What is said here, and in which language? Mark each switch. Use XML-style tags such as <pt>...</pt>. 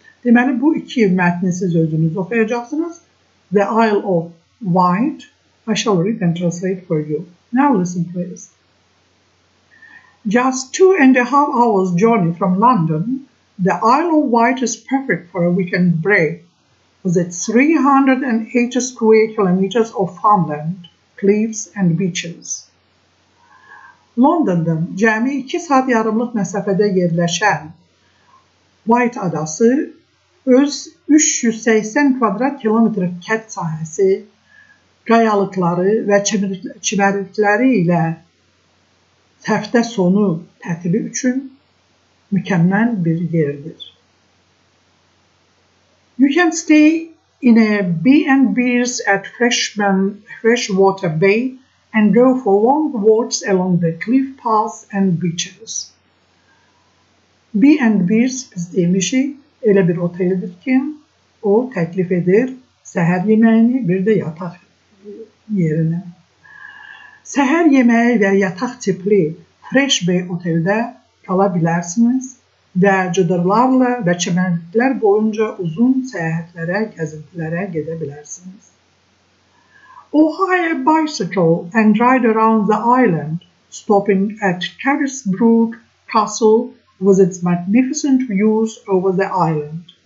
<az>Deməli, bu 2 mətni siz özünüz oxuyacaqsınız.</az> <en>The Isle of Wight. I shall read and translate for you. Now listen, please. Just 2.5 hours journey from London, the Isle of Wight is perfect for a weekend break, with its 380 square kilometers of farmland, cliffs and beaches.</en> <az>Londondan cəmi 2 saat yarımlıq məsafədə yerləşən Wight adası öz 380 kvadrat kilometr kət sahəsi, qayalıqları və çimərlikləri ilə həftə sonu tətili üçün mükəmməl bir yerdir.</az> <en>You can stay in a B&B's at Freshwater Bay and go for long walks along the cliff paths and beaches.</en> <az>B&B's biz demişik, elə bir oteldir ki, o təklif edir səhər yeməyini, bir də yataq yerinə. Səhər yeməyi və yataq tipli Fresh Bay oteldə qala bilərsiniz və cıdırlarla və çimərliklər boyunca uzun səyahətlərə, gəzintilərə gedə bilərsiniz.</az> <en>Or hire a bicycle and ride around the island, stopping at Carisbrooke Castle with its magnificent views over the island.</en>